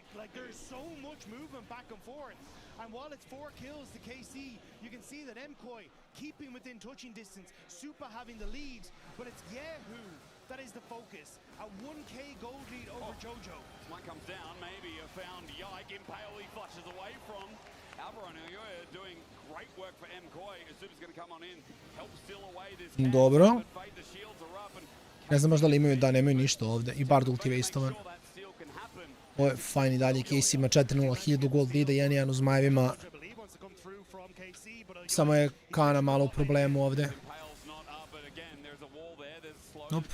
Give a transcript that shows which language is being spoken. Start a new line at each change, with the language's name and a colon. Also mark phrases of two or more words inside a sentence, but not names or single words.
English: Like, there's so much movement back and forth. And while it's 4 kills to KC, you can see that MKOI keeping within touching distance, Super having the lead, but it's Yehu that is the focus. A 1k gold lead over Jojo. One comes down, maybe found Yike, Impale he flushes away from. Alvaro and Elyoy doing great work for MKOI. As Super's going to come on in, help steal away this camp.
Serbian: Dobro.
English: The shields are up and...
Serbian: Ne znam možda li imaju, da nemaju ništa ovde. I Bard ulti wastovan. Ovo je fajn i dalje. Casey ima 4-0, 1000 gold leada, 1-1 u zmajevima. Samo je Kana malo u problemu ovde.
English: Nope.